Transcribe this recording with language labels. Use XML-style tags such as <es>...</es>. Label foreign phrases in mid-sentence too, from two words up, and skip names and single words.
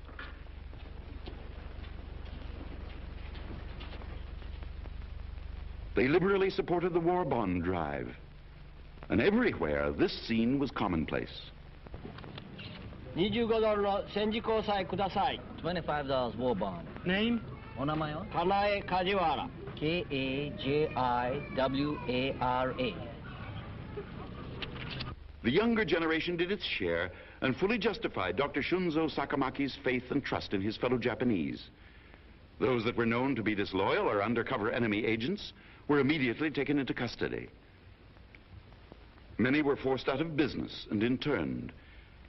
<en>They liberally supported the war bond drive. And everywhere, this scene was commonplace. $25 war bond. Name?</en> <ja>Onamayo?</ja> <en>Kanae Kajiwara. Kajiwara. The younger generation did its share and fully justified Dr. Shunzo Sakamaki's faith and trust in his fellow Japanese. Those that were known to be disloyal or undercover enemy agents were immediately taken into custody. Many were forced out of business and interned.</en>